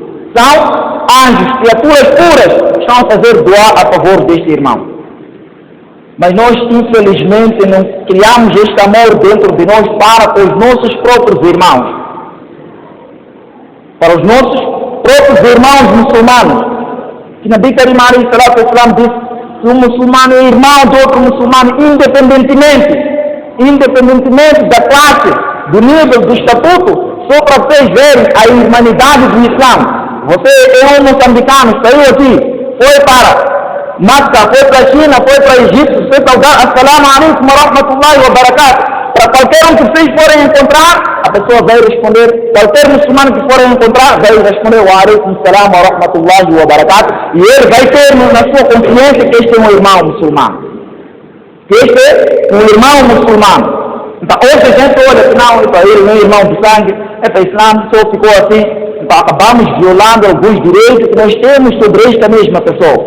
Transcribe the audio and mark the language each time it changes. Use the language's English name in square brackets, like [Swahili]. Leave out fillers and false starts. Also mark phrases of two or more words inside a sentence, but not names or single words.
[Portuguese] São anjos, criaturas puras, que estão a fazer doar a favor deste irmão. Mas nós, infelizmente, não criamos este amor dentro de nós para os nossos próprios irmãos. Para os nossos próprios irmãos muçulmanos. Que [Arabic] نبي كريم عليه الصلاة والسلام [Portuguese] disse que um muçulmano é irmão de outro muçulmano, independentemente da classe, do nível, do estatuto, só para vocês verem a humanidade do Islã. Você é um moçambicano, saiu aqui, foi para Makkah, foi para a China, foi para o Egito, foi para o [Arabic] السلام عليكم ورحمة الله وبركاته. [Portuguese] Para qualquer um que vocês forem encontrar, a pessoa vai responder, qualquer muçulmano que forem encontrar, vai responder [Arabic] وعليكم السلام ورحمة الله وبركاته. [Portuguese] E ele vai ter na sua consciência que este é um irmão muçulmano. Que este é um irmão muçulmano. Então, hoje a gente olha que não, ele não é irmão de sangue, o Islã só ficou assim, então acabamos violando alguns direitos que nós temos sobre esta mesma pessoa.